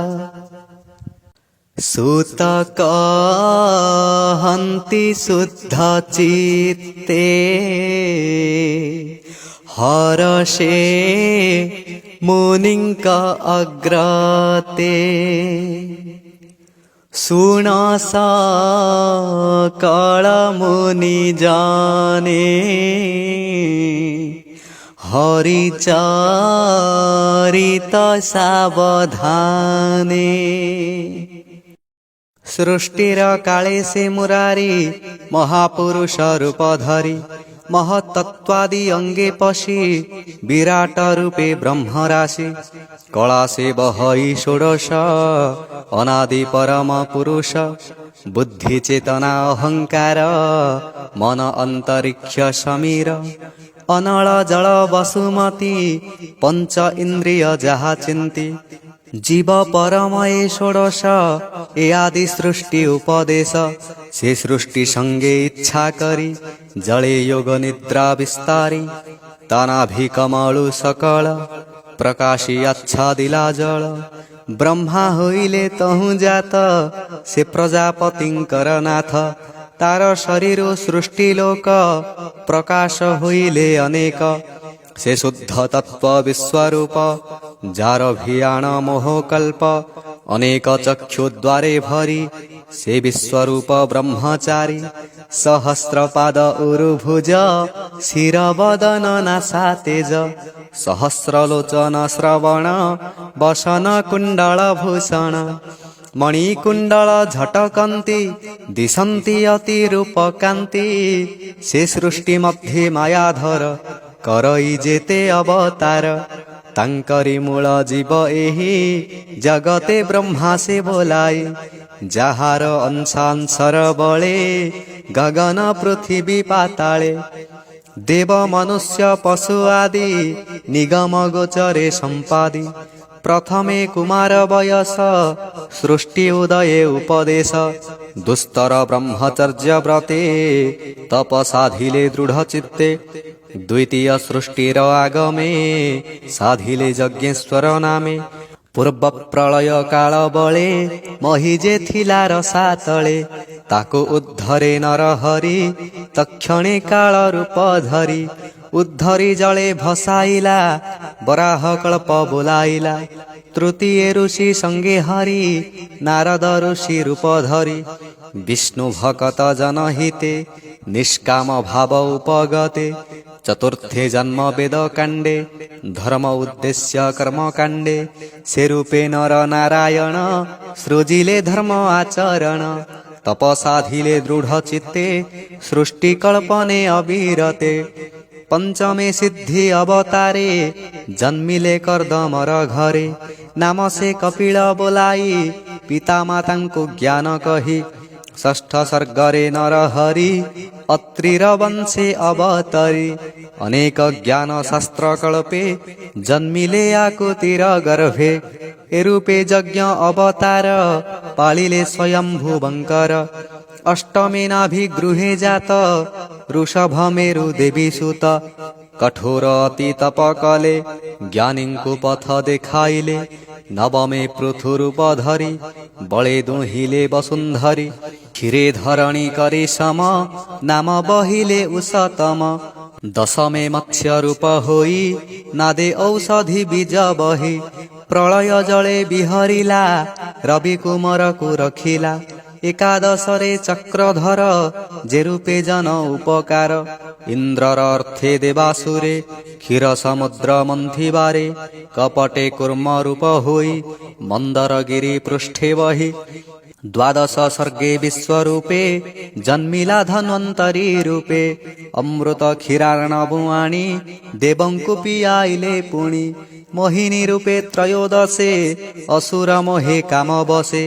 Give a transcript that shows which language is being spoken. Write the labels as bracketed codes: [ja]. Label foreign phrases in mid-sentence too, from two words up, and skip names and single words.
[or] ସୂତ କହନ୍ତି ଶୁଦ୍ଧଚିତ୍ତେ ହର୍ଷେ ମୁନିଙ୍କ ଅଗ୍ରତେ। ଶୁଣ ସକଳ ମୁନି ଜନେ ହରିଚରିତ ସାବଧାନେ। ସୃଷ୍ଟିର କାଳେ ସେ ମୁରାରି ମହାପୁରୁଷ ରୂପ ଧରି ମହତତ୍ତ୍ୱାଦି ଅଙ୍ଗେ ପଶି ବିରାଟ ରୂପେ ବ୍ରହ୍ମରାଶି। କଳା ସେ ବହଇ ଷୋଡ଼ଶ ଅନାଦି ପରମ ପୁରୁଷ। ବୁଦ୍ଧି ଚେତନା ଅହଙ୍କାର ମନ ଅନ୍ତରୀକ୍ଷ ସମୀର। ଅନଳ ଜଳ ବସୁମତୀ ପଞ୍ଚ ଇନ୍ଦ୍ରିୟ ଯାହା ଚିନ୍ତି। ଜୀବ ପରମ ଏ ଷୋଡ଼ଶ ଏ ଆଦି ସୃଷ୍ଟି ଉପଦେଶ। ସେ ସୃଷ୍ଟି ସଙ୍ଗେ ଇଚ୍ଛା କରି ଜଳେ ଯୋଗ ନିଦ୍ରା ବିସ୍ତାରି। ତନାଭି କମଳୁ ସକଳ ପ୍ରକାଶି ଆଚ୍ଛାଦିଲା ଜଳ। ବ୍ରହ୍ମା ହୋଇଲେ ତହୁଁ ଜାତ ସେ ପ୍ରଜାପତିଙ୍କର ନାଥ। ତାର ଶରୀର ସୃଷ୍ଟି ଲୋକ ପ୍ରକାଶ ହୋଇଲେ ଅନେକ। ସେ ଶୁଦ୍ଧ ତତ୍ତ୍ୱ ବିଶ୍ୱରୂପ ଯାର ଭିୟାଣ ମୋହକଳ୍ପ। ଅନେକ ଚକ୍ଷୁ ଦ୍ୱାରେ ଭରି ସେ ବିଶ୍ୱରୂପ ବ୍ରହ୍ମଚାରୀ। ସହସ୍ରପାଦ ଉରୁଭୁଜ ଶିର ବଦନ ନାସା ତେଜ। ସହସ୍ରଲୋଚନ ଶ୍ରବଣ ବସନ କୁଣ୍ଡଳ ଭୂଷଣ। ମଣିକୁଣ୍ଡଳ ଝଟକନ୍ତି ଦିଶନ୍ତି ଅତି ରୂପକାନ୍ତି। ସେ ସୃଷ୍ଟି ମଧ୍ୟେ ମାୟାଧର କରଇ ଯେତେ ଅବତାର। ତାଙ୍କରି ମୂଳ ଜୀବ ଏହି ଜଗତେ ବ୍ରହ୍ମା ସେ ବୋଲାଇ। ଯାହାର ଅଂଶାଂଶର ବଳେ ଗଗନ ପୃଥ୍ୱୀ ପାତାଳେ। ଦେବ ମନୁଷ୍ୟ ପଶୁ ଆଦି ନିଗମ ଗୋଚରେ ସମ୍ପାଦି। ପ୍ରଥମେ କୁମାର ବୟସ ସୃଷ୍ଟି ଉଦୟେ ଉପଦେଶ। ଦୁସ୍ତର ବ୍ରହ୍ମଚର୍ଯ୍ୟ ବ୍ରତେ ତପ ସାଧିଲେ ଦୃଢ଼ ଚିତ୍ତେ। ଦ୍ୱିତୀୟ ସୃଷ୍ଟିର ଆଗମେ ସାଧିଲେ ଯଜ୍ଞେଶ୍ୱର ନାମେ। ପୂର୍ବ ପ୍ରଳୟ କାଳ ବଳେ ମହୀ ଯେ ଥିଲା ରସା ତଳେ। ତାକୁ ଉଦ୍ଧରେ ନର ହରି ତକ୍ଷଣେ କାଳ ରୂପ ଧରି। ଉଦ୍ଧରି ଜଳେ ଭସାଇଲା ବରାହ କଳ୍ପ ବୋଲାଇଲା। ତୃତୀୟ ଋଷି ସଙ୍ଗେ ହରି ନାରଦ ଋଷି ରୂପ ଧରି। ବିଷ୍ଣୁ ଭକତ ଜନହିତେ ନିଷ୍କାମ ଭାବ ଉପଗତେ। ଚତୁର୍ଥେ ଜନ୍ମ ବେଦ କାଣ୍ଡେ ଧର୍ମ ଉଦ୍ଦେଶ୍ୟ କର୍ମ କାଣ୍ଡେ। ସେ ରୂପେ ନର ନାରାୟଣ ସୃଜିଲେ ଧର୍ମ ଆଚରଣ। ତପସାଧିଲେ ଦୃଢ଼ ଚିତ୍ତେ ସୃଷ୍ଟି କଳ୍ପନେ ଅବିରତେ। ପଞ୍ଚମେ ସିଦ୍ଧି ଅବତାରେ ଜନ୍ମିଲେ କର୍ଦ୍ଦମର ଘରେ। ନାମ ସେ କପିଳ ବୋଲାଇ ପିତା ମାତାକୁ ଜ୍ଞାନ କହି। ଷଷ୍ଠ ସର୍ଗରେ ନର ହରି ଅତ୍ରିର ବଂଶେ ଅବତରି। ଅନେକ ଜ୍ଞାନ ଶାସ୍ତ୍ର କଳ୍ପେ ଜନ୍ମିଲେ ଆକୂତିର ଗର୍ଭେ। ଏରୂପେ ଯଜ୍ଞ ଅବତାର ପାଳିଲେ ସ୍ୱୟମ୍ଭୂ ବଂକର। ଅଷ୍ଟମେ ନାଭିଗୃହେ ଜାତ ଋଷଭ ମେରୁ ଦେବୀ ସୁତ। କଠୋର ଅତି ତପ କଲେ ଜ୍ଞାନୀକୁ ପଥ ଦେଖାଇଲେ। ନବମେ ପୃଥୁ ରୂପ ଧରି ବଳେ ଦୁହିଲେ ବସୁନ୍ଧରୀ। କ୍ଷୀରେ ଧରଣୀ କରେ ସମ ନାମ ବହିଲେ ଉଷତମ। ଦଶମେ ମତ୍ସ୍ୟ ରୂପ ହୋଇ ନାଦେ ଔଷଧି ବୀଜ ବହି। ପ୍ରଳୟ ଜଳେ ବିହରିଲା ରବି କୁମାରକୁ ରଖିଲା। ଏକାଦଶରେ ଚକ୍ରଧର ଯେ ରୂପେ ଜନ ଉପକାର। ଇନ୍ଦ୍ରର ଅର୍ଥେ ଦେବାସୁରେ କ୍ଷୀର ସମୁଦ୍ର ମନ୍ଥିବାରେ। କପଟେ କୂର୍ମ ରୂପ ହୋଇ ମନ୍ଦରଗିରି ପୃଷ୍ଠେ ବହି। ଦ୍ୱାଦଶ ସର୍ଗେ ବିଶ୍ୱରୂପେ ଜନ୍ମିଲା ଧନ୍ୱନ୍ତରି ରୂପେ। ଅମୃତ କ୍ଷୀରାର୍ଣ୍ଣବୁ ଆଣି ଦେବଙ୍କୁ ପିଆଇଲେ ପୁଣି। ମୋହିନୀ ରୂପେ ତ୍ରୟୋଦଶେ ଅସୁର ମୋହେ କାମ ବଶେ।